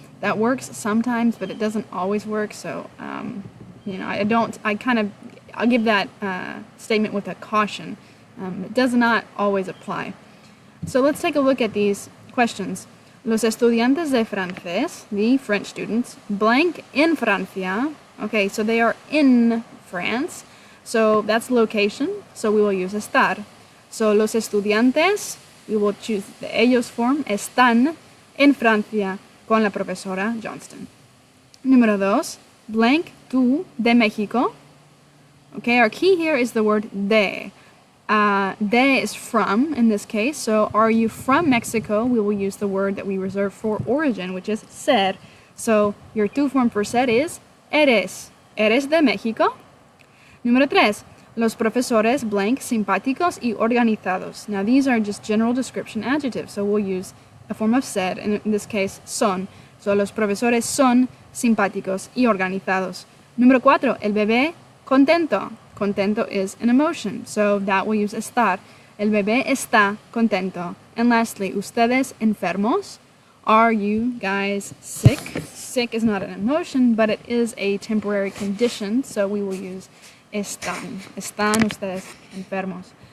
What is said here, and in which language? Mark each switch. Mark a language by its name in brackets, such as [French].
[English] That works sometimes, but it doesn't always work. So, I'll give that statement with a caution. It does not always apply. So let's take a look at these questions. [Spanish] Los estudiantes de francés, [English] the French students, [Spanish] blank en Francia. [English] Okay, so they are in France. So that's location. So we will use estar. [Spanish] So los estudiantes, [English] we will choose the [Spanish] ellos form, están en Francia con la profesora Johnston. Número 2, blank tú de México. [English] Okay, our key here is the word de. De is from in this case, so are you from Mexico? We will use the word that we reserve for origin, which is ser. So your tú form for ser is eres. [Spanish] ¿Eres de México? Número 3, los profesores blank simpáticos y organizados. [English] Now these are just general description adjectives, so we'll use a form of ser, in this case son. [Spanish] So los profesores son simpáticos y organizados. Número 4, el bebé contento. [English] Contento is an emotion, so that will use estar. [Spanish] El bebé está contento. [English] And lastly, [Spanish] ustedes enfermos? [English] Are you guys sick? Sick is not an emotion, but it is a temporary condition, so we will use están. [Spanish] Están ustedes enfermos.